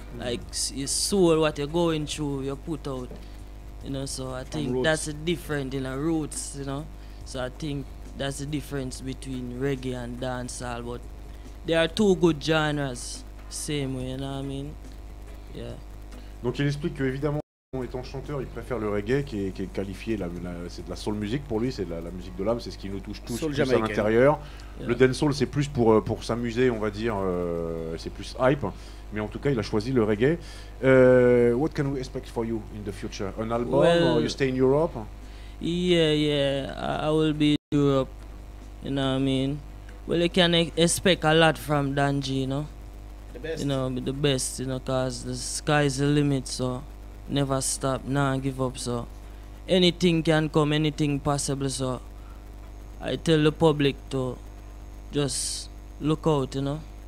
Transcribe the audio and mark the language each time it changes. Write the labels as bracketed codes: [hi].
[en] Like your soul, what you're going through, you put out, you know. So I think that's the difference in the roots, you know. So I think that's the difference between reggae and dancehall. But they are two good genres, same way, you know what I mean? Yeah. [fr] Donc il explique que évidemment, étant chanteur, il préfère le reggae qui est qualifié, c'est de la soul music pour lui, c'est de la musique de l'âme, c'est ce qui nous touche tous plus à l'intérieur. Yeah. Le dancehall c'est plus pour s'amuser, on va dire, c'est plus hype. Mais en tout cas, il a choisi le reggae. [en] What can we expect for you in the future? An album, or you stay in Europe? Yeah. I will be in Europe. You know what I mean? Well, you can expect a lot from Dan G, you know? The best? You know, the best, you know, because the sky's the limit, so never stop, nah, give up, so anything can come, anything possible, so I tell the public to just look out, you know?